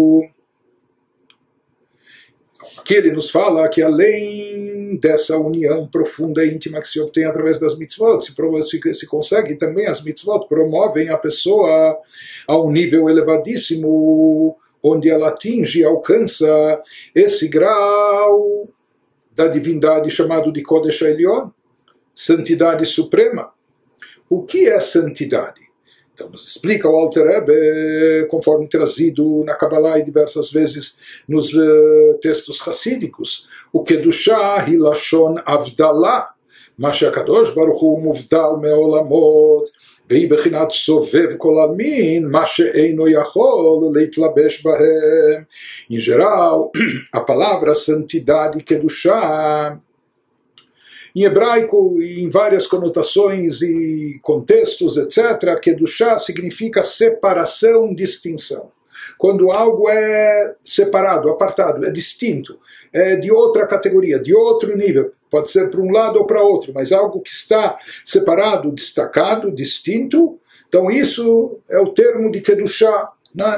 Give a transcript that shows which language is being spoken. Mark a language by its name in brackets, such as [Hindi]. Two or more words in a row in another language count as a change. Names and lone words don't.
[Portuguese] Aqui ele nos fala que além dessa união profunda e íntima que se obtém através das mitzvot, se consegue também, as mitzvot promovem a pessoa a um nível elevadíssimo, onde ela atinge e alcança esse grau da divindade chamado de [Hebrew] קודש עליון, [Portuguese] santidade suprema. [Hebrew] O que é santidade? [Portuguese] Então nos explica o Alter Rebbe, conforme trazido na Kabbalah e diversas vezes nos textos hassídicos, o [Hebrew] קדושה היא לשון הבדלה, מה שהקדוש ברוך הוא מובדל מעולמות, והיא בחינת סובב כל עלמין, מה שאינו יכול להתלבש בהם. [Portuguese] Em geral, a palavra santidade, kedushá, em hebraico, em várias conotações e contextos, etc., kedushá significa separação, distinção. Quando algo é separado, apartado, é distinto, é de outra categoria, de outro nível, pode ser para um lado ou para outro, mas algo que está separado, destacado, distinto, então isso é o termo de Kedushá, né?